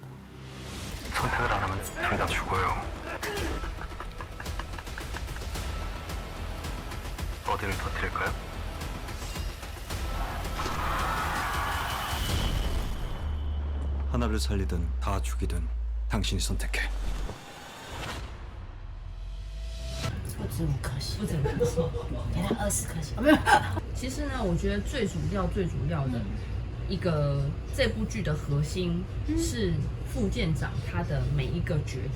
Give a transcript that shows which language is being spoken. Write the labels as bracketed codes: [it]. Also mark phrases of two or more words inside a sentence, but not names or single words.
[ko] 선택을 안 하면 둘 다 죽어요. 어디를 터뜨릴까요? 하나를 살리든 다 죽이든 당신이 선택해. [zh] 不止5颗星，不止5颗星，给他20颗星。没有。其实呢，我觉得最主要的一个这部剧的核心是副舰长他的每一个抉择。